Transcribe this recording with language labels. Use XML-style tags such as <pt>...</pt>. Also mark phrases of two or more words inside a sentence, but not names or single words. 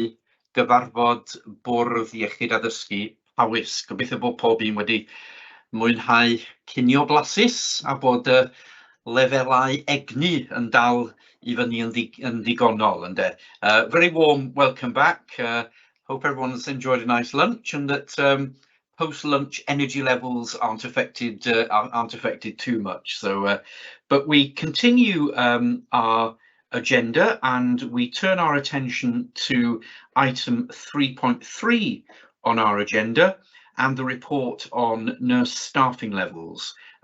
<cy>gyfarfod bwrdd iechyd a ddysgu Powys. Gobeithio bod pob un wedi mwynhau cinio blasus a bod lefelau egni yn dal i fyny yn ddigonol ynde.</cy> <en>Very warm welcome back. Hope everyone's enjoyed a nice lunch and that post-lunch energy levels aren't affected too much. So, but we continue our agenda and we turn our attention to item 3.3 on our agenda and the report on nurse staffing levels.</en>